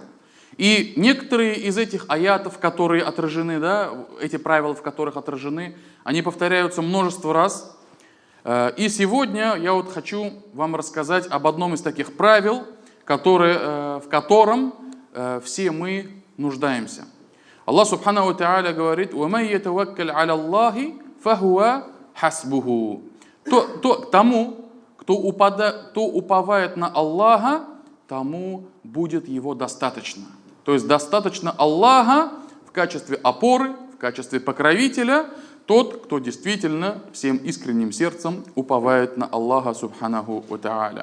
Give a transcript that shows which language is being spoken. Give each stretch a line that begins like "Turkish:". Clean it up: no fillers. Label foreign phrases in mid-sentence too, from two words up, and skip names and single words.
Russian: И некоторые из этих аятов, которые отражены, эти правила, в которых отражены, они повторяются множество раз. И сегодня я хочу вам рассказать об одном из таких правил, в котором все мы нуждаемся. Аллах
Arabic: سبحانه تعالى
Russian: говорит:
Arabic: «ومن يتوكل على الله فهو حسبه».
Russian: Тому, кто уповает на Аллаха, тому будет его достаточно. То есть достаточно Аллаха в качестве опоры, в качестве покровителя, тот, кто действительно всем искренним сердцем уповает на Аллаха
Arabic: سبحانه وتعالى.